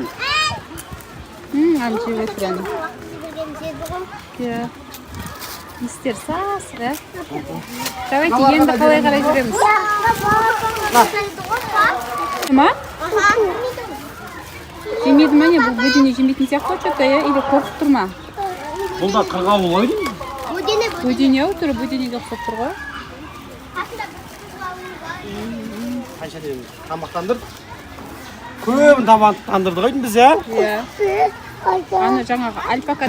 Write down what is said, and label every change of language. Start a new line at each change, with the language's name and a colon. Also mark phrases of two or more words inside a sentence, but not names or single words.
Kazakh: Әлі жеп өтір әні. Истер сасық, ә? Давайте, енді қалай қарай жүреміз? Ма? Жемейді ма не? Бұл бөдене жемейтін сияқты
Russian: что-то, или
Kazakh: қорқып тұр ма? Бұл да қырғауыл ғой деймін. Бөдене ау түрі, бөденеге ұқсап тұр ғой. Қанша дейміз? Тамақтандыр. Көбін тамақтандырды ғой біз, ә? Аны жаңағы альпакадан